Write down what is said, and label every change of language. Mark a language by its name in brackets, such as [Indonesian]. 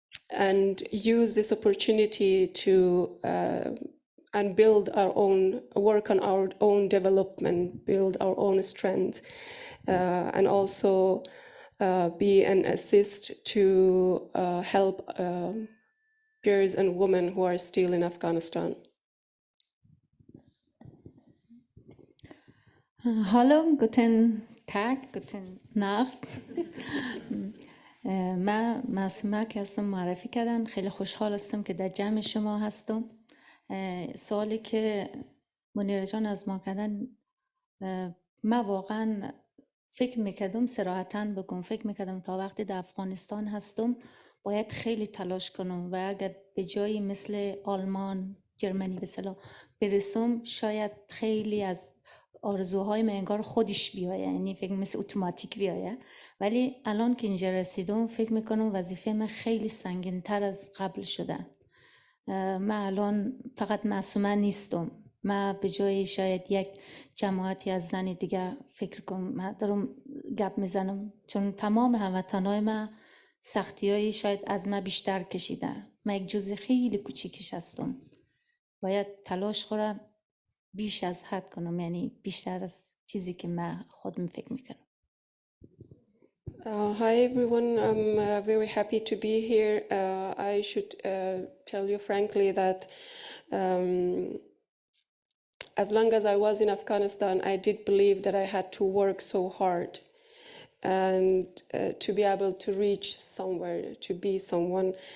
[English] And use this opportunity to and build our own, work on our own development, build our own strength, and also be an assist to help girls and women who are still in Afghanistan. [German] Hallo, guten Tag, guten Nacht. [Persian] من معصومه که هستم، معرفی کردن. خیلی خوشحال هستم که در جمع شما هستم. سوالی که منیره جان از ما کردن، من واقعا فکر میکردم، صراحتاً بگم، فکر میکردم تا وقتی در افغانستان هستم باید خیلی تلاش کنم و اگر به جایی مثل آلمان، جرمنی به اصطلاح برسم، شاید خیلی از آرزوهای من انگار خودش بیایه، یعنی فکر مثل اتوماتیک بیایه. ولی الان که اینجا رسیدم فکر میکنم وظیفه من خیلی سنگین تر از قبل شده. من الان فقط معصومه نیستم. من به جای شاید یک جماعتی از زن دیگه فکر کنم، من دارم گپ میزنم، چون تمام هموطنای من سختیایی شاید از من بیشتر کشیده. من یک جزء خیلی کوچیکش هستم. باید تلاش کنم بیش از حد کنم، یعنی بیشتر از چیزی که من خودم فکر میکنم. [English] Hi everyone, I'm very happy to be here. I should tell you frankly that as long as I was in Afghanistan, I did believe that I had to work so hard and to be able to reach somewhere, to be someone.